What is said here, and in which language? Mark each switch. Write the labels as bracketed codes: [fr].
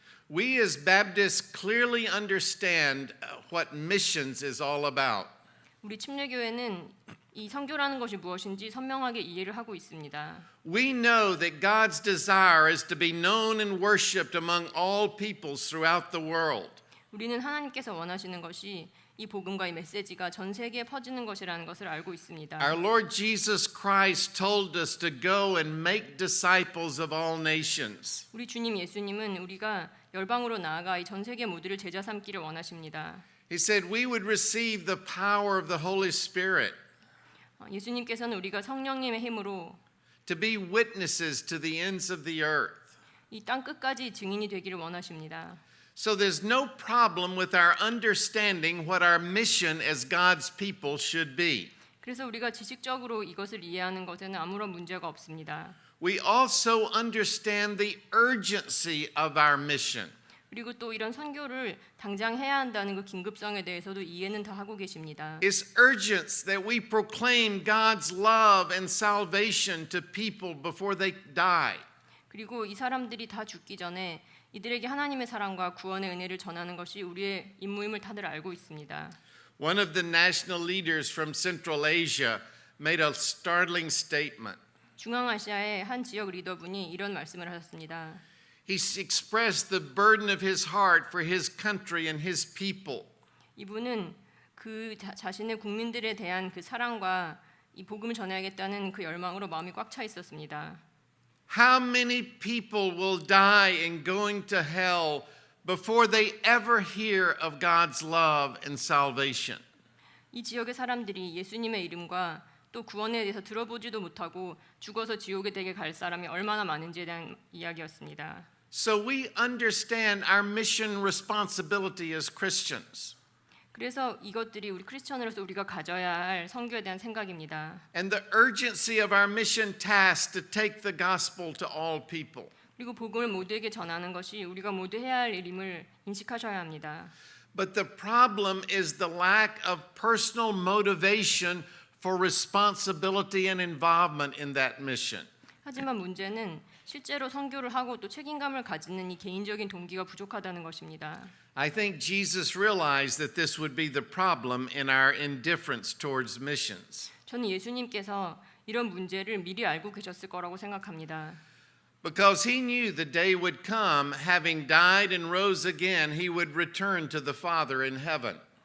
[en] We as Baptists clearly understand what missions is all about. [ko] 우리 침례교회는 이 선교라는 것이 무엇인지 선명하게 이해를 하고 있습니다. [en] We know that God's desire is to be known and worshipped among all peoples throughout the world. [ko] 우리는 하나님께서 원하시는 것이 이 복음과 이 메시지가 전 세계에 퍼지는 것이라는 것을 알고 있습니다. [en] Our Lord Jesus Christ told us to go and make disciples of all nations. [ko] 우리 주님 예수님은 우리가 열방으로 나아가 이 전 세계 모두를 제자 삼기를 원하십니다. [en] He said we would receive the power of the Holy Spirit. [ko] 예수님께서는 우리가 성령님의 힘으로 [en] to be witnesses to the ends of the earth. [ko] 이 땅 끝까지 증인이 되기를 원하십니다. [en] So there's no problem with our understanding what our mission as God's people should be. [ko] 그래서 우리가 지식적으로 이것을 이해하는 것에는 아무런 문제가 없습니다. [en] We also understand the urgency of our mission. [ko] 그리고 또 이런 선교를 당장 해야 한다는 그 긴급성에 대해서도 이해는 다 하고 계십니다. [en] It's urgent that we proclaim God's love and salvation to people before they die. [ko] 그리고 이 사람들이 다 죽기 전에 이들에게 하나님의 사랑과 구원의 은혜를 전하는 것이 우리의 임무임을 다들 알고 있습니다. [en] One of the national leaders from Central Asia made a startling statement. [ko] 중앙아시아의 한 지역 리더분이 이런 말씀을 하셨습니다. [en] He expressed the burden of his heart for his country and his people. [ko] 이분은 그 자신의 국민들에 대한 그 사랑과 이 복음을 전해야겠다는 그 열망으로 마음이 꽉 차 있었습니다. [en] How many people will die in going to hell before they ever hear of God's love and salvation? [ko] 이 지역의 사람들이 예수님의 이름과 또 구원에 대해서 들어보지도 못하고 죽어서 지옥에 되게 갈 사람이 얼마나 많은지에 대한 이야기였습니다. [en] So we understand our mission responsibility as Christians. [ko] 그래서 이것들이 우리 크리스천으로서 우리가 가져야 할 선교에 대한 생각입니다. [en] And the urgency of our mission task to take the gospel to all people. [ko] 그리고 복음을 모두에게 전하는 것이 우리가 모두 해야 할 일임을 인식하셔야 합니다. [en] But the problem is the lack of personal motivation for responsibility and involvement in that mission. [ko] 하지만 문제는 실제로 선교를 하고 또 책임감을 가지는 이 개인적인 동기가 부족하다는 것입니다. [en] I think Jesus realized that this would be the problem in our indifference towards missions. [ko] 저는 예수님께서 이런 문제를 미리 알고 계셨을 거라고 생각합니다. [en] Because he knew the day would come, having died and rose again, he would return to the Father in heaven.